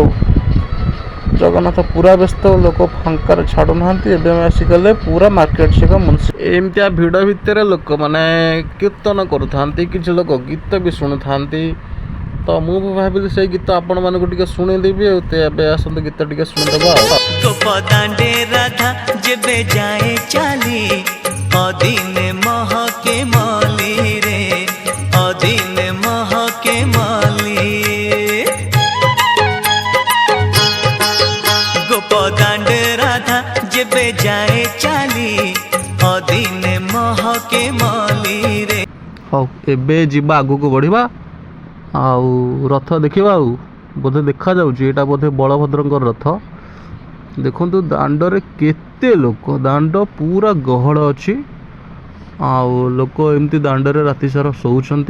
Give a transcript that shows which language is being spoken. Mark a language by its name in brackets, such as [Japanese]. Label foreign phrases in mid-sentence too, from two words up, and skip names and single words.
[Odia] ଜଗନ୍ନାଥ ପୁରା ବ୍ୟସ୍ତ, ଲୋକ ଫାଙ୍କାରେ ଛାଡ଼ୁନାହାନ୍ତି। ଏବେ ଆମେ ଆସିଗଲେ ପୁରା ମାର୍କେଟ ଛକ ମୁନ୍ସି। ଏମିତିଆ ଭିଡ଼ ଭିତରେ ଲୋକମାନେ କୀର୍ତ୍ତନ କରୁଥାନ୍ତି, କିଛି ଲୋକ ଗୀତ ବି ଶୁଣୁଥାନ୍ତି। ତ ମୁଁ ବି ଭାବିଲି ସେଇ ଗୀତ ଆପଣମାନଙ୍କୁ ଟିକେ ଶୁଣେଇଦେବି ଆଉ। ତ ଏବେ ଆସନ୍ତୁ ଗୀତ ଟିକେ ଶୁଣିଦେବା ଆଉ। ଗୋପଦାଣ୍ଡେ ରାଧା ଯେବେ ଯାଏ ଚାଲି ଅଦିନେ ମହକେ ମାଳି ରେ ଅଦିନେ ମହକେ ମାଳି ଗୋପଦାଣ୍ଡେ ରାଧା ଯେବେ ଯାଏ ଚାଲି ଅଦିନେ ମହକେ ମାଳି ରେ। ହଉ ଏବେ ଯିବା ଆଗକୁ ବଢ଼ିବା ଆଉ ରଥ ଦେଖିବା ଆଉ। ବୋଧେ ଦେଖାଯାଉଛି ଏଇଟା ବୋଧେ ବଳଭଦ୍ରଙ୍କର ରଥ। ଦେଖନ୍ତୁ ଦାଣ୍ଡରେ କେତେ ଲୋକ, ଦାଣ୍ଡ ପୁରା ଗହଳ ଅଛି। ଆଉ ଲୋକ ଏମିତି ଦାଣ୍ଡରେ ରାତି ସାରା ଶୋଉଛନ୍ତି।